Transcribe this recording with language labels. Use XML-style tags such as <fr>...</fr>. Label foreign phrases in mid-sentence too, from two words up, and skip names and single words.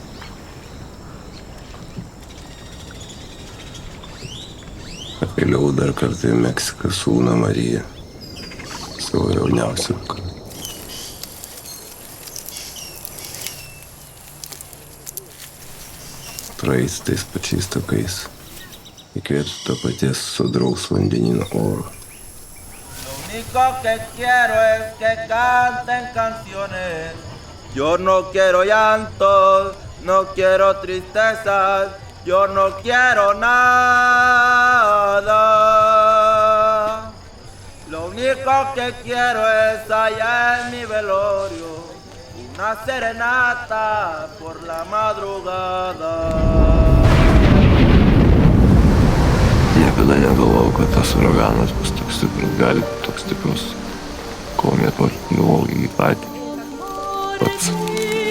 <lt>Pakeliau dar kartą į Meksiką su Una Marija, savo jauniausią dukrą. Praeiti tais pačiais takais, įkvėpti to paties sodraus vandenyno oro.</lt> <es>Lo único que quiero es que canten canciones. Yo no quiero llantos, no quiero tristezas, yo no quiero nada. Lo único que quiero es allá en mi velorio una serenata por la madrugada.</es> <lt>Niekada negalvojau, kad tas uraganas bus toks stiprus, gali būti toks stiprus, kol nepagalvojau į patį pats.</lt>